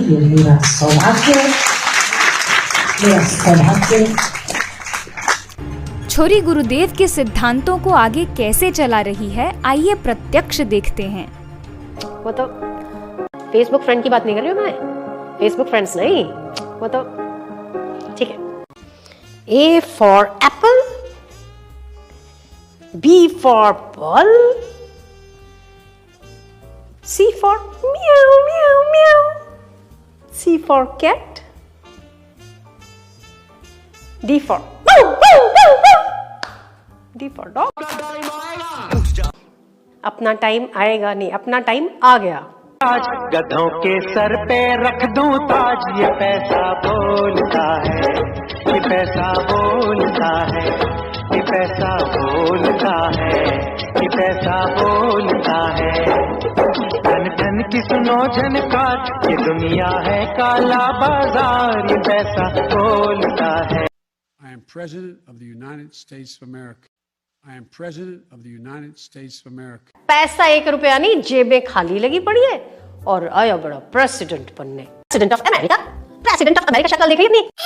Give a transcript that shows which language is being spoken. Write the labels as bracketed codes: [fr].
[hi] ये मेरा सौभाग्य है, मेरा सौभाग्य है। छोरी गुरुदेव के सिद्धांतों को आगे कैसे चला रही है, आइए प्रत्यक्ष देखते हैं। वो तो फेसबुक फ्रेंड की बात नहीं कर रही हूँ मैं, फेसबुक फ्रेंड्स नहीं, वो तो ठीक है। [en] A for apple, B for ball, C for meow meow meow, C for cat, D for woo woo woo woo, D for dog। [hi] अपना टाइम आएगा नहीं, अपना टाइम आ गया। आज गधों के सर पे रख दूं ताज, ये पैसा बोलता है, ये पैसा बोलता है, ये पैसा बोलता है, ये पैसा बोलता है। धन धन की सुनो झनकार, ये दुनिया है काला बाजार, ये पैसा बोलता है। [en] I am President of the United States of America. I am President of the United States of America. [hi] पैसा 1 रुपया नहीं, जेबें खाली लगी पड़ी है और आया बड़ा प्रेसिडेंट बनने। [en] president of America, president of America, [hi] शक्ल देखी अपनी।